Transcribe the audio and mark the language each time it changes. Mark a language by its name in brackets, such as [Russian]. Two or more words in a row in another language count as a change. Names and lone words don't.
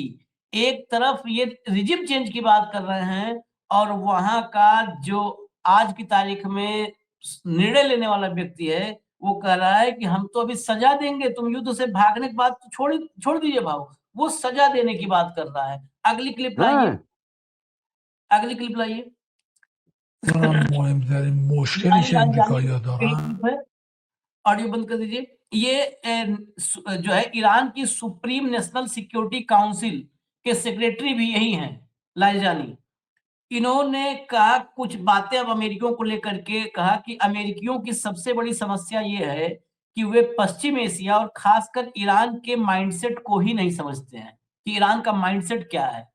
[Hindi] एक तरफ ये रिजिम चेंज की बात कर रहे हैं और वहां का जो आज की तारीख में निर्णय लेने वाला व्यक्ति है, वो कह रहा है कि हम तो अभी सजा देंगे, तुम युद्ध से भागने की बात तो छोड़ दीजिए भाव, वो सजा देने की बात कर रहा है। अगली क्लिप लाइए, हाँ, अगली क्लिप लाइए। [Persian] کنم مهمترین مشکلی که امریکایی‌ها دارن [Hindi] ऑडियो बंद कर दीजिए। ये जो है ईरान की सुप्रीम नेशनल सिक्योरिटी काउंसिल के सेक्रेटरी भी यही हैं, लारिजानी। इन्होंने कहा कुछ बातें अब अमेरिकियों को लेकर के, कहा कि अमेरिकियों की सबसे बड़ी समस्या ये है कि वे पश्चिम एशिया और खासकर ईरान के माइंडसेट को ही नहीं समझते हैं कि ईरान का माइंडसेट क्या है।